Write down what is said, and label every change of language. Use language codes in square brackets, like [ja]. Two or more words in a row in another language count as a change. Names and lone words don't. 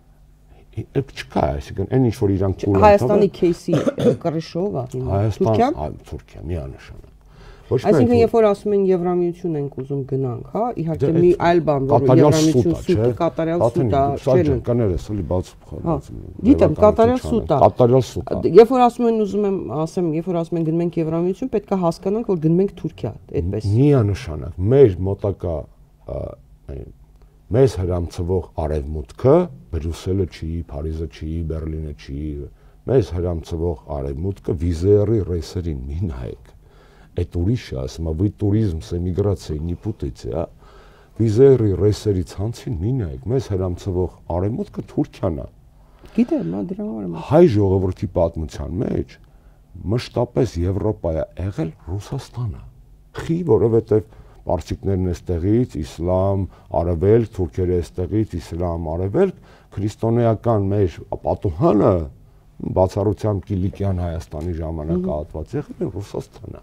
[hy] Չկա, այսինքն այն ինչ որ իրանք կուլ են։ Հայաստանի քեյսի կռիժը ով է հիմա։ Թուրքիան, Թուրքիա, միանշանակ։ Այսինքն երբ որ ասում են Եվրամիություն ենք ուզում գնանք, հա, իհարկե մի այլ բան, որ Եվրամիություն սուտ, կատարյալ սուտ է, չէ՞։ Կներես, էլի բաց խորհրդած։ Գիտեմ, կատարյալ սուտ է։ Կատարյալ սուտ է։ Երբ որ ասում են ուզում եմ ասեմ, երբ որ ասում են գնում ենք Եվրամիություն, պետք է հասկանանք, որ գնում ենք Թուրքիա, այդպես։ Միանշանակ, մեր մոտակա մեզ հրամցվող արևմուտքը, Բրյուսելը չի, Փարիզը չի, Բերլինը չի, մեզ հրամցվող արևմուտքը վիզերի ռեյսերին մի նայեք։ Այդ ուրիշը, ասում եմ, [ru] вы туризм с эмиграцией не путайте, [hy] а վիզերի ռեյսերի ցանցին մի նայեք, մեզ հրամցվող արևմուտքը Թուրքիան է։ Գիտեմ, դրա համար եմ։ Հայ ժողովրդի պատմության մեջ մշտապես Եվրոպայա եղել Ռուսաստանը։ Խի, որովհետև պարսիկներն էստեղից, իսլամ, արևելք, թուրքերը էստեղից, իսլամ, արևելք, քրիստոնեական մեր պատուհանը բացառությամբ Կիլիկյան Հայաստանի ժամանակահատված եղել է Ռուսաստանը։